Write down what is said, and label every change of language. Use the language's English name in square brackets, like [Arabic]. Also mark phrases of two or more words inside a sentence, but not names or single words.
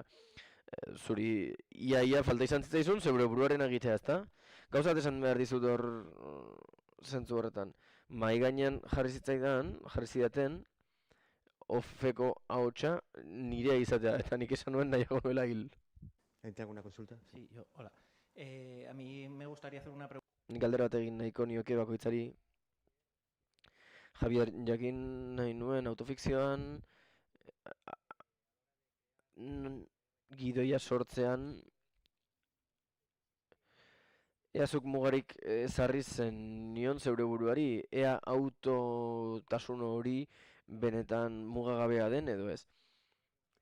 [Basque] Zuri ia falta izan zitzaizun, zeure buruaren egitea, ezta? Gauzat esan behar dizut hor zentzu horretan. Mahai gainean jarri zidaten, ofeko ahotsa nirea izatea, eta nik esan nuen nahiago nuela hil. [Spanish] ¿Te hago una consulta? Sí, yo, hola. A mí me gustaría hacer una pregunta. [Basque] Nik galdera bat egin nahiko nioke bakoitzari. Javier, jakin nahi nuen autofikzioan gidoia sortzean ea zuk mugarik ezarri zen nion zeure buruari, ea autotasun hori benetan mugagabea den edo ez.